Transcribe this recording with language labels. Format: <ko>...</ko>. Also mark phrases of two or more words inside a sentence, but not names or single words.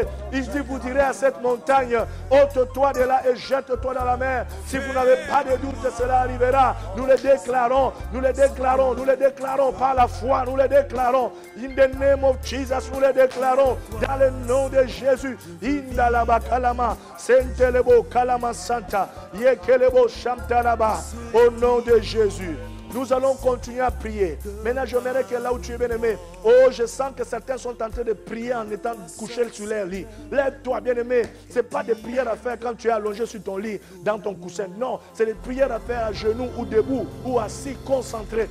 <fr>Il dit, vous direz à cette montagne, ôte-toi de là et jette-toi dans la mer. Si vous n'avez pas de doute, cela arrivera. Nous le déclarons, nous le déclarons, nous le déclarons par la foi, nous le déclarons.</fr> <en>In the name of Jesus,</en> <fr>nous le déclarons dans le nom de Jésus. Indalaba kalama, sentelebo kalama santa, yekelebo shamtalaba. Au nom de Jésus. Nous allons continuer à prier. Maintenant, j'aimerais que là où tu es bien-aimé, oh, je sens que certains sont en train de prier en étant couchés sur leur lit. Lève-toi, bien-aimé. Ce n'est pas des prières à faire quand tu es allongé sur ton lit, dans ton coussin. Non, c'est des prières à faire à genoux ou debout ou assis, concentré.</fr>